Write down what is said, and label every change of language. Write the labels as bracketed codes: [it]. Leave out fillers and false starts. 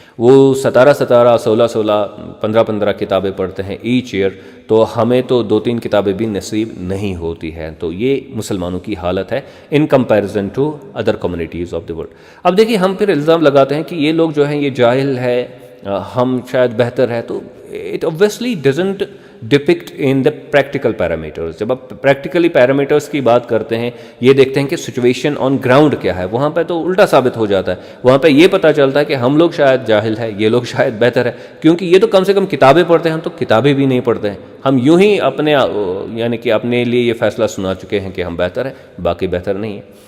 [ur] وہ 17 16 15 کتابیں پڑھتے ہیں ایچ ایئر, تو ہمیں تو 2-3 کتابیں بھی نصیب نہیں ہوتی ہیں. تو یہ مسلمانوں کی حالت ہے [en] In comparison to other communities of the world. [ur] اب دیکھیے ہم پھر الزام لگاتے ہیں کہ یہ لوگ جو ہیں یہ جاہل ہے, ہم شاید بہتر ہے. تو [en] It obviously doesn't depict in the practical parameters. [ur] جب آپ پریکٹیکلی پیرامیٹرز کی بات کرتے ہیں, یہ دیکھتے ہیں کہ سچویشن آن گراؤنڈ کیا ہے, وہاں پہ تو الٹا ثابت ہو جاتا ہے. وہاں پہ یہ پتہ چلتا ہے کہ ہم لوگ شاید جاہل ہے, یہ لوگ شاید بہتر ہے, کیونکہ یہ تو کم سے کم کتابیں پڑھتے ہیں, ہم تو کتابیں بھی نہیں پڑھتے ہیں. ہم یوں ہی اپنے یعنی کہ اپنے لیے یہ فیصلہ سنا چکے ہیں کہ ہم بہتر ہیں, باقی بہتر نہیں ہیں.